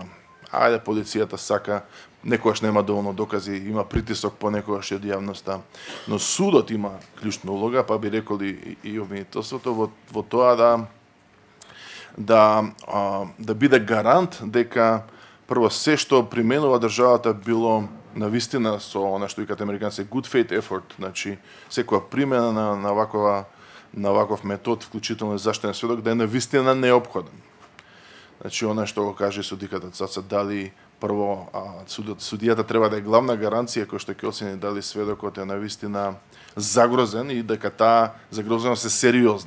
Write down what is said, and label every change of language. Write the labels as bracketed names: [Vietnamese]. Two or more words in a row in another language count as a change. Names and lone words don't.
[Macedonian] Ајде, полицијата сака, некогаш нема доволно докази, има притисок понекогаш од јавноста, но судот има клучна улога, па би рекол и обвинителството во тоа да биде гарант дека прво се што применува државата било навистина со она што викаат американци [English] good faith effort, [Macedonian] значи секоја примена на ваков метод, вклучително и заштитен сведок, да е навистина неопходен. Значи она што го каже судиката Цаца, дали прво судијата треба да е главна гаранција кој што ќе оцени дали сведокот е навистина загрозен и дека таа загрозеност е сериозна.